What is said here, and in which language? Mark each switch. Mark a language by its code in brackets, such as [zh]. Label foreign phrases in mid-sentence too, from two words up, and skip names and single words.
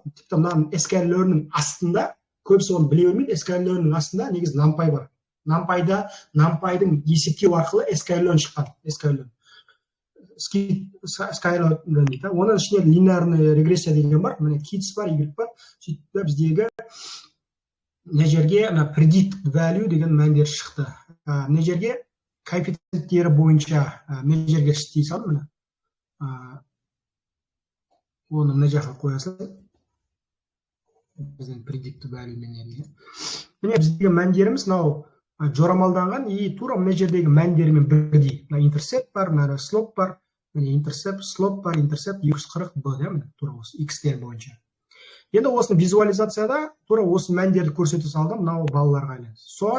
[kk] Тіпті мына sklearn'ның астында, көбісі оны біле бермейді, sklearn'ның астында негізі NumPy бар. NumPy'дың есептеу арқылы sklearn шыққан. Sklearn дейді. Оның ішінде [ru] линейный регрессия [kk] деген бар, міне KITS бар, Y бар. Сөйтіп біздегі мына жерге [en] predict value [kk] деген мәндер шықты. Мына жерге коэффициенттері бойынша мына жерге істей салдым, міне. Оны мына жаққа қоясың. Біздің [en] predict value [kk] менен. Міне біздегі мәндеріміз мынау жорамалданған, тура мына жердегі мәндерімен бірдей. Интерсепт бар, мына слоп бар, міне интерсепт, слоп бар, интерсепт 240 b, тура осы x-тер бойынша. Енді осы визуализацияда тура осы мәндерді көрсете салдым, мынау балаларға айланысты.